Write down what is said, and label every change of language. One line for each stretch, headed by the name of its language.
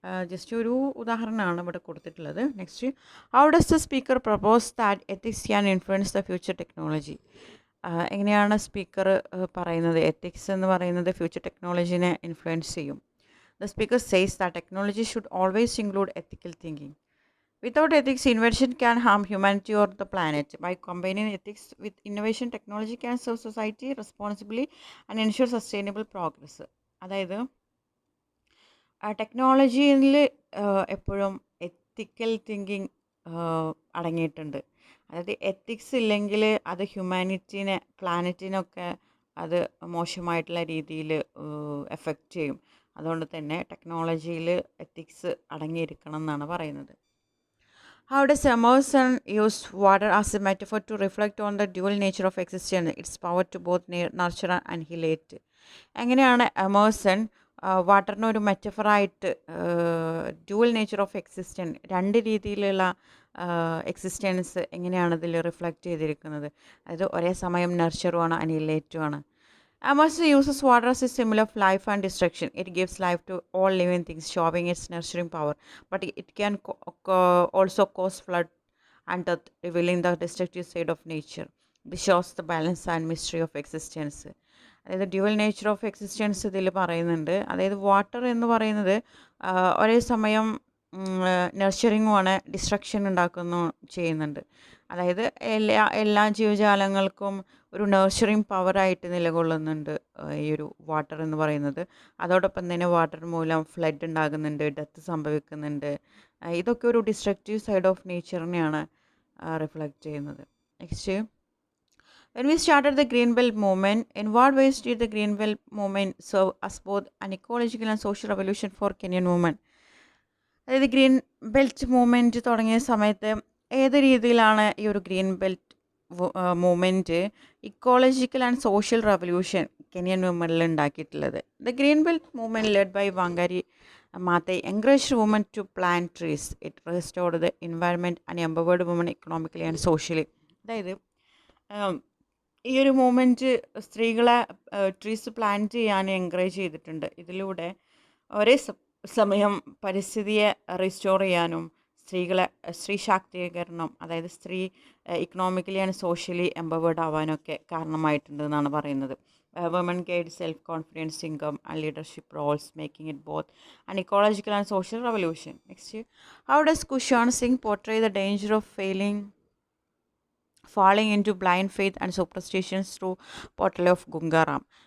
English: just
Malayalam: ഒരു ഉദാഹരണമാണ് ഇവിടെ കൊടുത്തിട്ടുള്ളത്.
English: Next, how does the speaker propose that ethics can influence the future technology?
Malayalam: എങ്ങനെയാണ് സ്പീക്കർ പറയുന്നത് എത്തിക്സ് എന്ന് പറയുന്നത് ഫ്യൂച്ചർ ടെക്നോളജിനെ ഇൻഫ്ലുവൻസ് ചെയ്യും?
English: The speaker says that technology should always include ethical thinking. Without ethics, invention can harm humanity or the planet. By combining ethics with innovation, technology can serve society responsibly and ensure sustainable progress.
Malayalam: അതായത് ടെക്നോളജിയിൽ എപ്പോഴും എത്തിക്കൽ thinking അടങ്ങിയിട്ടുണ്ട്. അതായത് ethics ഇല്ലെങ്കിൽ അത് ഹ്യൂമാനിറ്റീനെ, പ്ലാനറ്റിനൊക്കെ അത് മോശമായിട്ടുള്ള രീതിയിൽ എഫക്റ്റ് ചെയ്യും. അതുകൊണ്ട് തന്നെ ടെക്നോളജിയിൽ എത്തിക്സ് അടങ്ങിയിരിക്കണം എന്നാണ് പറയുന്നത്.
English: How does Emerson use water as a metaphor to reflect on the dual nature of existence, its power to both nurture and annihilate?
Malayalam: എങ്ങനെയാണ് എമേഴ്സൺ വാട്ടറിനെ ഒരു മെറ്റഫറായിട്ട് ഡ്യുവൽ നേച്ചർ ഓഫ് എക്സിസ്റ്റൻസ്, രണ്ട് രീതിയിലുള്ള എക്സിസ്റ്റൻസ് എങ്ങനെയാണ് ഇതിൽ റിഫ്ലക്റ്റ് ചെയ്തിരിക്കുന്നത്? അതായത് ഒരേ സമയം നർച്ചറുമാണ് അനിഹിലേറ്റുമാണ്.
English: Emerson uses water as a symbol of life and destruction. It gives life to all living things, showing its nurturing power. But it can also cause flood and death, revealing the destructive side of nature. This shows the balance and mystery of existence.
Malayalam: അതായത് dual nature of existence ഇതിൽ പറയുന്നുണ്ട്. അതായത് water എന്ന് പറയുന്നത് ഒരേ സമയം നർച്ചറിങ്ങുമാണ്, destruction ചെയ്യുന്നുണ്ട്. അതായത് എല്ലാ ജീവജാലങ്ങൾക്കും ഒരു നർച്ചറിങ് പവറായിട്ട് നിലകൊള്ളുന്നുണ്ട് ഈ ഒരു വാട്ടർ എന്ന് പറയുന്നത്. അതോടൊപ്പം തന്നെ വാട്ടർ മൂലം ഫ്ലഡ് ഉണ്ടാകുന്നുണ്ട്, ഡെത്ത് സംഭവിക്കുന്നുണ്ട്. ഇതൊക്കെ ഒരു ഡിസ്ട്രക്റ്റീവ് സൈഡ് ഓഫ് നേച്ചറിനെയാണ് റിഫ്ലക്റ്റ് ചെയ്യുന്നത്.
English: Next, when we started the Green Belt movement, in what ways did the Green Belt movement serve as both an ecological and social revolution for Kenyan women?
Malayalam: അതായത് green belt movement തുടങ്ങിയ സമയത്ത് ഏത് രീതിയിലാണ് ഈ ഒരു green belt movement ecological and social revolution Kenyan വുമനിൽ ഉണ്ടാക്കിയിട്ടുള്ളത്?
English: The green belt movement led by Wangari Maathai encouraged women to plant trees. It restored the environment and empowered women economically and socially.
Malayalam: അതായത് ഈ ഒരു മൂവ്മെൻറ്റ് സ്ത്രീകളെ ട്രീസ് പ്ലാന്റ് ചെയ്യാൻ encourage ചെയ്തിട്ടുണ്ട്. ഇതിലൂടെ ഒരേ സമയം പരിസ്ഥിതിയെ റിസ്റ്റോർ ചെയ്യാനും സ്ത്രീ ശാക്തീകരണം, അതായത് സ്ത്രീ ഇക്കണോമിക്കലി ആൻഡ് സോഷ്യലി എംപവേർഡ് ആവാനൊക്കെ കാരണമായിട്ടുണ്ട് എന്നാണ് പറയുന്നത്.
English: women gained self-confidence, income, and leadership roles, making it both an ecological and social revolution. Next, how does Kushwan Singh portray the danger of falling into blind faith and superstitions through portrayal of Gunga Ram?